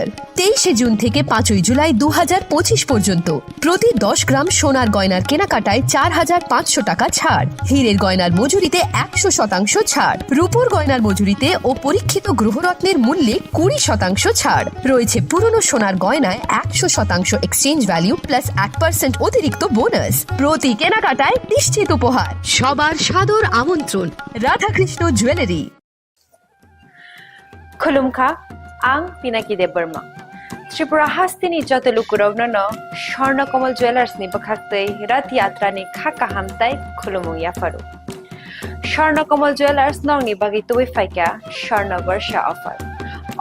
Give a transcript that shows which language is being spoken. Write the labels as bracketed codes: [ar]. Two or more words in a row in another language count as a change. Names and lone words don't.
[bn] 23 জুন থেকে 5 জুলাই 2025 পর্যন্ত প্রতি 10 গ্রাম সোনার গয়নার কেনাকাটায় 4500 টাকা ছাড়, হীরের গয়নার মজুরিতে 100% ছাড়, রূপোর গয়নার মজুরিতে ও পরীক্ষিত গ্রহরত্নের মূল্যে 20% ছাড় রয়েছে। পুরনো সোনার গয়নায় 100% [en] exchange value plus [bn] 1% অতিরিক্ত বোনাস। প্রতি কেনাকাটায় নিশ্চিত উপহার। সবার সাদর আমন্ত্রণ রাধাকৃষ্ণ জুয়েলারি। [trp] Khulumkha, ang Pinaki de Burma. Tripura hastini joto lukurogno no Swarnakomal Jewelers ni bakhaktei Rath Yatra ni khaka hamtai khulumung yafaru. Swarnakomal Jewelers nong ni bagi tuwi faika Swarna Varsha offer.